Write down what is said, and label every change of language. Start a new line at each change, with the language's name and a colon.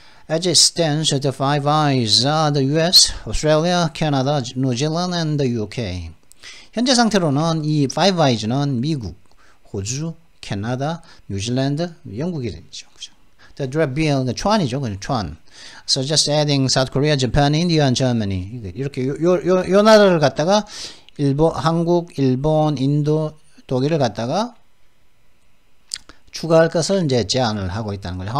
English: As it stands, the Five Eyes are the US, Australia, Canada, New Zealand, and the UK.
Korean: 현재 상태로는 이 Five Eyes는 미국, 호주, 캐나다, 뉴질랜드, 영국이 되죠. 그죠?
English: The draft bill,
Korean: 그 초안이죠. 그죠? 초안.
English: So just adding South Korea, Japan, India, and Germany.
Korean: 이렇게 요 나라를 갖다가 한국, 일본, 인도, 독일을 갖다가 추가할 것을 이제 제안을 하고 있다는 거죠.